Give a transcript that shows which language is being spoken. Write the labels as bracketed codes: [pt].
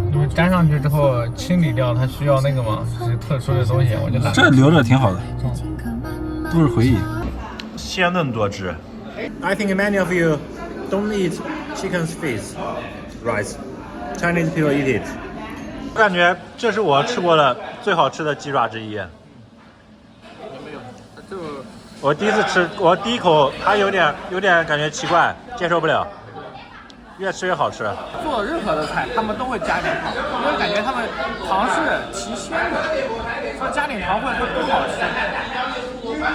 [zh] 因为粘上去之后清理掉，它需要那个嘛，是特殊的东西，我就懒。这留着挺好的，都是回忆。鲜嫩多汁。 [en] I think many of you don't eat chicken's face, right? Chinese people eat it. [zh] 我感觉这是我吃过的最好吃的鸡爪之一。我第一次吃，我第一口它有点感觉奇怪，接受不了。越吃越好吃。做任何的菜，他们都会加点糖，因为感觉他们糖是提鲜的，说加点糖会更好吃。